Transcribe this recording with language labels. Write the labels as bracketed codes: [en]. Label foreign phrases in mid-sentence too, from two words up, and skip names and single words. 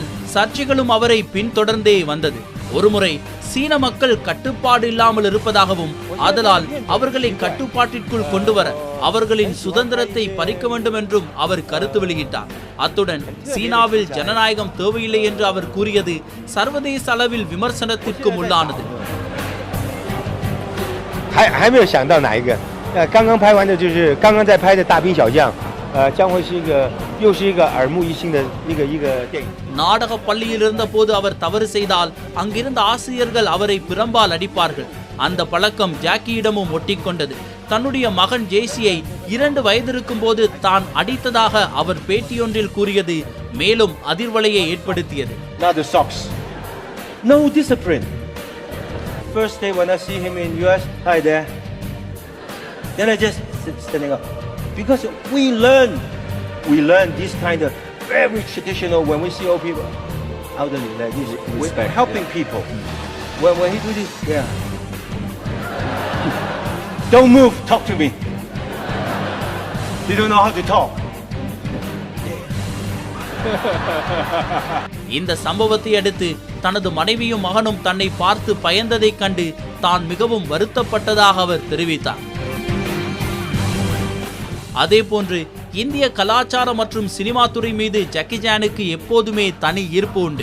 [ta] அத்துடன் சர்ச்சைகளும் அவரை பின்தொடர்ந்தே வந்தது. ஒருமுறை சீன மக்கள் கட்டுப்பாடு இல்லாமல் இருப்பதாகவும் ஆதலால் அவர்களை கட்டுப்பாட்டிற்குள் கொண்டு வர அவர்களின் சுதந்திரத்தை பறிக்க வேண்டும் என்றும் அவர் கருத்து வெளியிட்டார். அத்துடன் சீனாவில் ஜனநாயகம் தேவையில்லை என்று அவர் கூறியது சர்வதேச அளவில் விமர்சனத்திற்கும் உள்ளானது. [zh] 还没有想到哪一个？刚刚拍完的就是刚刚在拍的大兵小将，将会是又是一个耳目一新的一个电影。 [ta] நாடக பள்ளியில் இருந்த போது அவர் தவறு செய்தால் அங்கிருந்த ஆசிரியர்கள் அவரை பிரம்பால் அடிப்பார்கள். அந்த பழக்கம் ஜாக்கியிடமும் ஒட்டிக்கொண்டது. தன்னுடைய மகன் ஜேசியை 2 வயது இருக்கும் போது தான் அடித்ததாக அவர் பேட்டியொன்றில் கூறியது மேலும் அதிர்வலையை ஏற்படுத்தியது. [en] Not the socks. No discipline. First day when I see him in US, hi there. Then I just standing up because we learn this kind of very traditional when we see old people, elderly like this, we're helping people. When he do this, yeah. Don't move, talk to me. You don't know how to talk. [ta] இந்த சம்பவத்தை அடுத்து தனது மனைவியும் மகனும் தன்னை பார்த்து பயந்ததைக் கண்டு தான் மிகவும் வருத்தப்பட்டதாக அவர் தெரிவித்தார். அதேபோன்று இந்திய கலாச்சாரம் மற்றும் சினிமா துறை மீது ஜக்கி சானுக்கு எப்போதுமே தனி ஈர்ப்பு உண்டு.